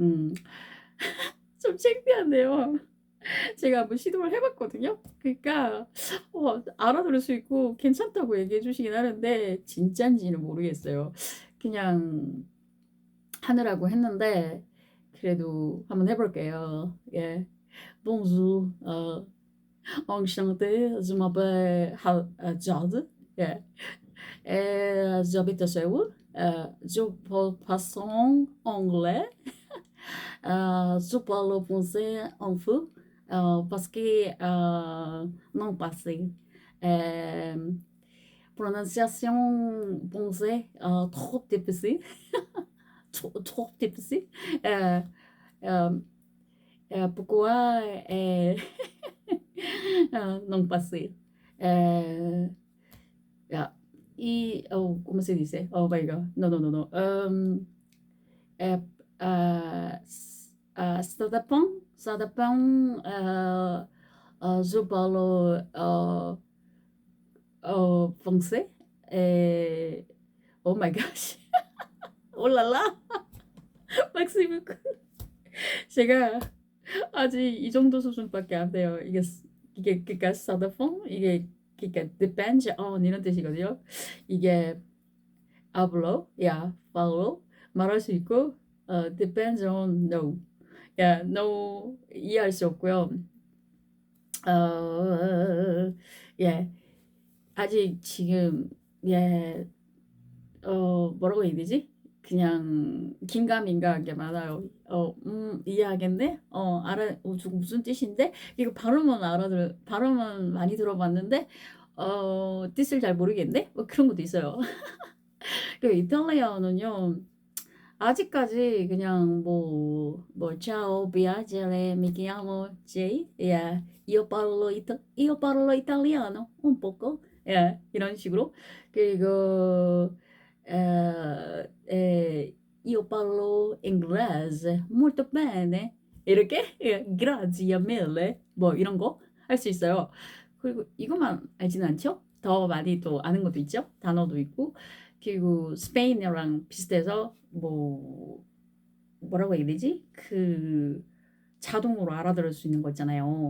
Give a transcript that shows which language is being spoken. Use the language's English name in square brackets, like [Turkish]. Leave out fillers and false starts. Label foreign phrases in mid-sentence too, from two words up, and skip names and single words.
[Korean] 좀 창피한데요. 제가 한번 시도를 해봤거든요. 그러니까 알아들을 수 있고 괜찮다고 얘기해 주시긴 하는데 진짠지는 모르겠어요. 그냥 하느라고 했는데 그래도 한번 해볼게요. 예. [French] Bonjour, enchanté, je m'appelle Jade. Yeah. J'habite à Séoul. Je parle façon anglais. Je parle français un peu parce que non passé. Euh, Prononciation français trop difficile. trop difficile. Euh, euh, Pourquoi [Portuguese] não passei. [Spanish] Euh, yeah. Oh, como se dice? [English] Oh my God. No, no, no, no. [French] Euh, ça dépend, je parle français. Et, [English] oh my gosh. [French] Oh là là. [Korean] 막스무 제가 아직 이 정도 수준밖에 안 돼요. 이게 그러니까 [French] ça dépend [Korean] 이게 그러니까 [English] depends on [Korean] 이런 뜻이거든요. 이게 hablo, yeah, follow 말할 수 있고 [English] depends on no, yeah, no [Korean] 이해할 수 없고요. 예, 아직 지금 예, 뭐라고 해야 되지? 그냥 긴가민가한 게 많아요. 이해하겠네? 무슨 뜻인데? 이거 발음은 많이 들어봤는데, 뜻을 잘 모르겠네? 뭐 그런 것도 있어요. 그 이탈리아어는요, 아직까지 그냥 [Italian] ciao, piacere, mi chiamo Jay, yeah, io parlo italiano, un poco, yeah, [Korean] 이런 식으로. 그리고, [Italian] io parlo inglese, molto bene, [Korean] 이렇게, 예, [Italian] grazie mille, [Korean] 뭐 이런 거 할 수 있어요. 그리고 이것만 알지는 않죠? 더 많이 또 아는 것도 있죠? 단어도 있고. 그리고 스페인어랑 비슷해서 뭐라고 해야 되지? 그 자동으로 알아들을 수 있는 거 있잖아요.